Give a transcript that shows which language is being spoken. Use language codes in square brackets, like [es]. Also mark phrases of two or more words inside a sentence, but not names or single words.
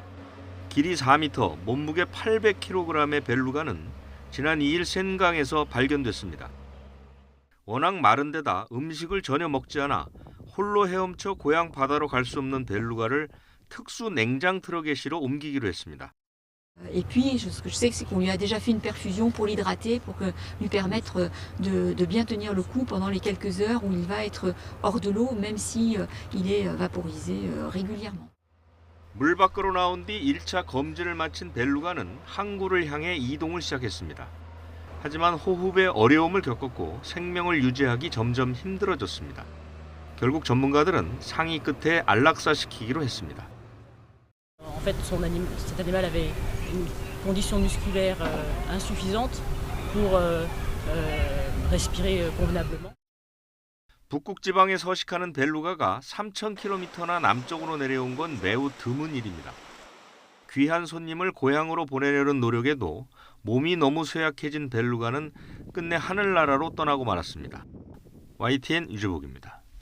[ko] 길이 4m, 몸무게 800kg의 벨루가는 지난 2일 센강에서 발견됐습니다. 워낙 마른 데다 음식을 전혀 먹지 않아 홀로 헤엄쳐 고향 바다로 갈 수 없는 벨루가를 특수 냉장 트럭에 실어 옮기기로 했습니다. [fr] Et puis, ce que je sais, c'est qu'on lui a déjà fait une perfusion pour l'hydrater, pour lui permettre de bien tenir le coup pendant les quelques heures où il va être hors de l'eau, même si il est vaporisé régulièrement. [ko] 물 밖으로 나온 뒤 1차 검진을 마친 벨루가는 항구를 향해 이동을 시작했습니다. 하지만 호흡에 어려움을 겪었고 생명을 유지하기 점점 힘들어졌습니다. 결국 전문가들은 상의 끝에 안락사시키기로 했습니다. [fr] En fait, cet animal avait une condition musculaire insuffisante pour respirer convenablement. [ko] 북극 지방에 서식하는 벨루가가 3,000km나 남쪽으로 내려온 건 매우 드문 일입니다. 귀한 손님을 고향으로 보내려는 노력에도 몸이 너무 쇠약해진 벨루가는 끝내 하늘나라로 떠나고 말았습니다. YTN 유재복입니다.